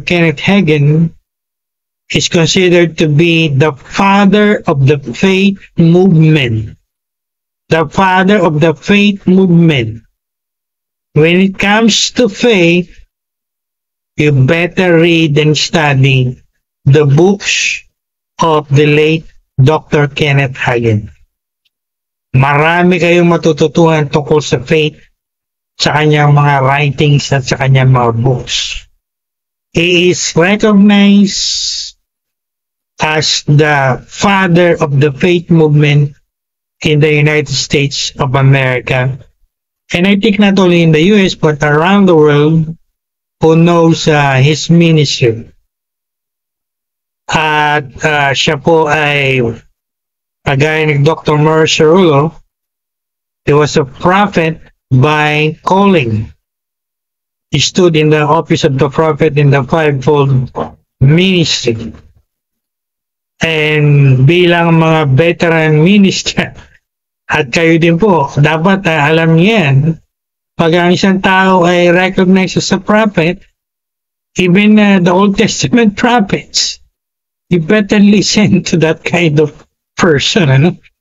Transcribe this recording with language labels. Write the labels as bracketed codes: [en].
[en] Kenneth Hagin is considered to be the father of the faith movement. The father of the faith movement. When it comes to faith, you better read and study the books of the late Dr. Kenneth Hagin. [tl] Marami kayong matututuhan tungkol sa faith sa kanyang mga writings at sa kanyang mga books. [en] He is recognized as the father of the faith movement in the United States of America. And I think not only in the US but around the world who knows his ministry. [tl] At siya po ay kagaya ni Dr. [en] Morris Cerullo, he was a prophet by calling. He stood in the office of the prophet in the fivefold ministry. And [tl] bilang mga veteran minister, at kayo din po, dapat alam niyan, pag ang isang tao ay [en] recognized as a prophet, even the Old Testament prophets, you better listen to that kind of person, ano?